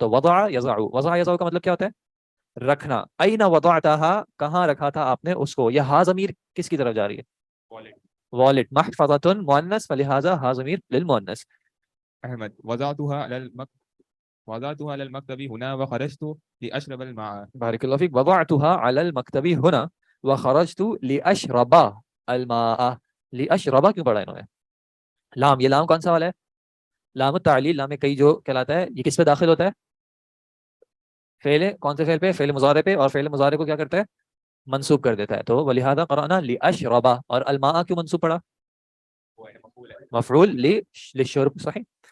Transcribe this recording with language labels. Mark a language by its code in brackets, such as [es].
[ur] تو وضع یضع, وضع یضع کا مطلب کیا ہوتا ہے؟ رکھنا. [ar] این وضعتها, [ur] کہاں رکھا تھا آپ نے اس کو. یہ ہا ضمیر کس کی طرف جا رہی ہے؟ والد. [ar] محفظۃ مؤنث فلہذا ہا ضمیر للمؤنث. احمد وضعتها على المكتب هنا وخرجت لأشرب الماء. [ur] بارک اللہ فیک. [ar] وضعتها على المكتب هنا وخرجت لأشرب الماء. [ur] لأشرب کیوں پڑھا انہوں نے؟ لام, یہ لام کون سا والا ہے؟ لام التعلیل, لام کئی جو کہلاتا ہے. یہ کس پہ داخل ہوتا ہے؟ فعل. کون سے فعل پہ؟ فعل مضارع پہ. اور فعل مضارع کو کیا کرتا ہے؟ منصوب کر دیتا ہے. تو ولہذا قرأنا لأشرب. اور الماء کیوں منصوب پڑا؟ مفعول للشرب. صحیح.